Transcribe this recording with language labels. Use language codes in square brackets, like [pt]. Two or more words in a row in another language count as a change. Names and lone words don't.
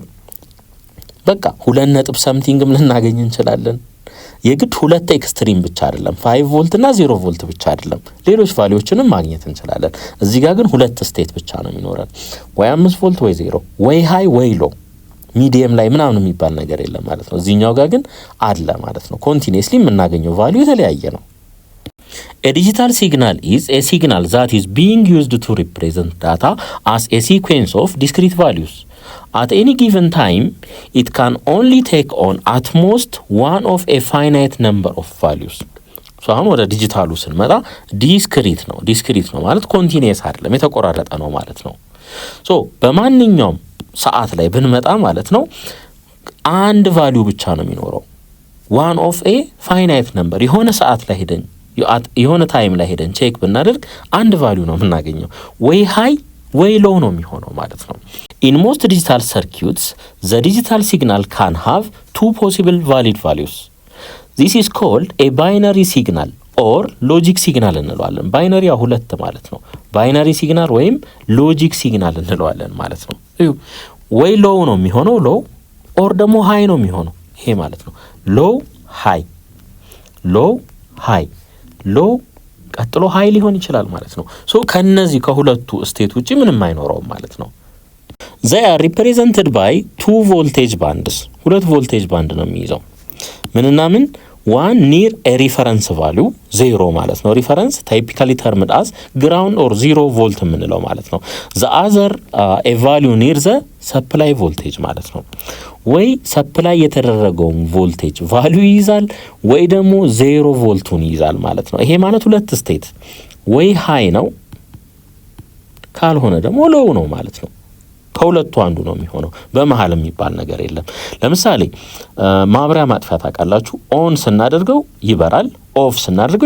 [am] በቃ 2 ነጥብ ሰምቲንግም ልናገኝ እንችላለን። የግድ ሁለት ኤክስትሪም ብቻ አይደለም፣ 5 ቮልት እና 0 ቮልት ብቻ አይደለም፣ ሌሎች ቫልዩዎችንም ማግኘት እንችላለን። እዚህ ጋር ግን ሁለት ስቴት ብቻ ነው የሚኖረን፣ ወይ 5 ቮልት ወይ 0፣ ወይ ሃይ ወይ ሎ፣ ሚዲየም ላይ ምናምን የሚባል ነገር የለም ማለት ነው። እዚህኛው ጋር ግን አለ ማለት ነው። ኮንቲኒየስሊ የምናገኘው ቫልዩ የተለያየ ነው። [en] A digital signal is a signal that is being used to represent data as a sequence of discrete values. At any given time, it can only take on at most one of a finite number of values. [am] So አሁን ወደ ዲጂታሉ ስንመጣ ዲስክሪት ነው ማለት ኮንቲኒየስ አይደለም፣ የተቆራረጠ ነው ማለት ነው። በማንኛውም ሰዓት ላይ ብንመጣ ማለት ነው አንድ ቫልዩ ብቻ ነው የሚኖረው። [en] one of a finite number [am] የሆነ ሰዓት ላይ ሄደን የሆነ ታይም ላይ ሄደን ቼክ ብናደርግ አንድ ቫልዩ ነው የምናገኘው ወይ ሃይ ወይ ሎው ነው የሚሆነው ማለት ነው። [en] In most digital circuits the digital signal can have two possible valid values. This is called a binary signal or logic signal [am] እንለዋለን። ባይነሪ ሁለት ማለት ነው። [en] binary signal [am] ወይም [en] logic signal [am] እንለዋለን ማለት ነው። ወይ ሎው ነው የሚሆነው [en] low or [am] ደግሞ ሃይ ነው የሚሆነው ይሄ ማለት ነው። [en] low high low high low [am] ቀጥሎ ሃይ ሊሆን ይችላል ማለት ነው። ሶ ከነዚህ ከሁለቱ ስቴት ውጪ ምንም አይኖረውም ማለት ነው። [en] they are represented by two voltage bands [am] ሁለት ቮልቴጅ ባንድ ነው የሚይዘው ምንና ምን [en] one near a reference value 0 [am] ማለት ነው። [en] reference typically termed as ground or 0 volt [am] የምንለው ማለት ነው። [en] the other a value near the supply voltage [am] ማለት ነው። ወይ ሰፕላይ የተደረገው ቮልቴጅ ቫልዩ ይይዛል ወይ ደግሞ 0 ቮልቱን ይይዛል ማለት ነው። ይሄ ማለት ሁለት ስቴት ወይ ሃይ ነው ካልሆነ ደግሞ ሎው ነው ማለት ነው። ከሁለቱ አንዱ ነው የሚሆነው። በመሃል የሚባል ነገር የለም። ለምሳሌ ማብሪያ ማጥፊያ ታውቃላችሁ። ኦን ስናደርገው ይበራል፣ ኦፍ ስናደርገው